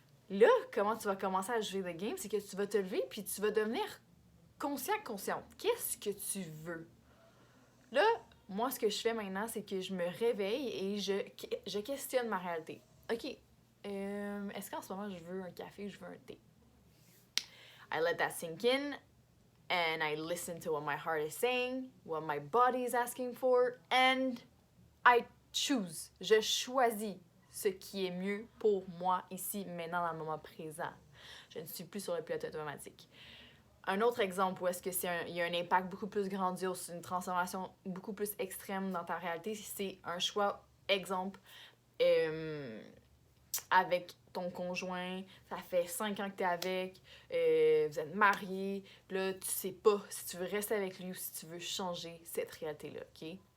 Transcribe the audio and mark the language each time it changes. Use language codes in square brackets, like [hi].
[fr] Là, comment tu vas commencer à jouer le game, c'est que tu vas te lever puis tu vas devenir consciente. Qu'est-ce que tu veux? Là, moi, ce que je fais maintenant, c'est que je me réveille et je questionne ma réalité. OK, est-ce qu'en ce moment, je veux un café ou je veux un thé? [en] I let that sink in and I listen to what my heart is saying, what my body is asking for, and I choose. [fr] Je choisis ce qui est mieux pour moi ici, maintenant, dans le moment présent. Je ne suis plus sur le pilote automatique. Un autre exemple où est-ce que il y a un impact beaucoup plus grandiose, une transformation beaucoup plus extrême dans ta réalité, c'est un choix, exemple, avec ton conjoint, ça fait 5 ans que t'es avec, vous êtes mariés, là, tu sais pas si tu veux rester avec lui ou si tu veux changer cette réalité-là, OK?